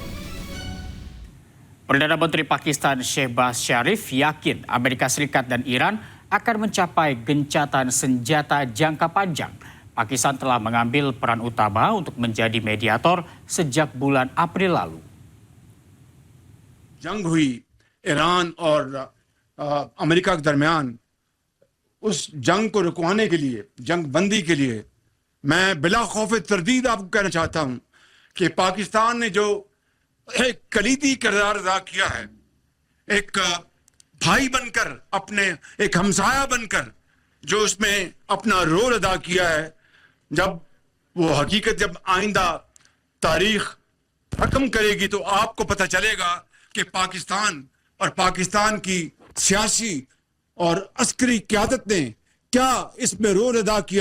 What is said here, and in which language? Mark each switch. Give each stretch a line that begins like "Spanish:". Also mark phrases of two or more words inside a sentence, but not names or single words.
Indonesian: Perdana Menteri Pakistan Shehbaz Sharif yakin Amerika Serikat dan Iran akan mencapai gencatan senjata jangka panjang. Pakistan telah mengambil peran utama untuk menjadi mediator sejak bulan April lalu.
Urdu: جنگ ہوئی ایران اور امریکہ کے درمیان، اس جنگ کو رکوانے کے لیے، جنگ بندی کے لیے میں بلا خوف تردید آپ کو کہنا چاہتا ہوں کہ پاکستان نے جو ایک کلیدی کردار ادا کیا ہے، ایک بھائی بن کر، اپنے ایک ہمسایہ بن کر جو اس میں اپنا رول ادا کیا ہے، جب وہ حقیقت جب آئندہ تاریخ رقم کرے گی تو آپ کو پتہ چلے گا کہ پاکستان اور پاکستان کی سیاسی اور عسکری قیادت نے کیا اس میں رول ادا کیا.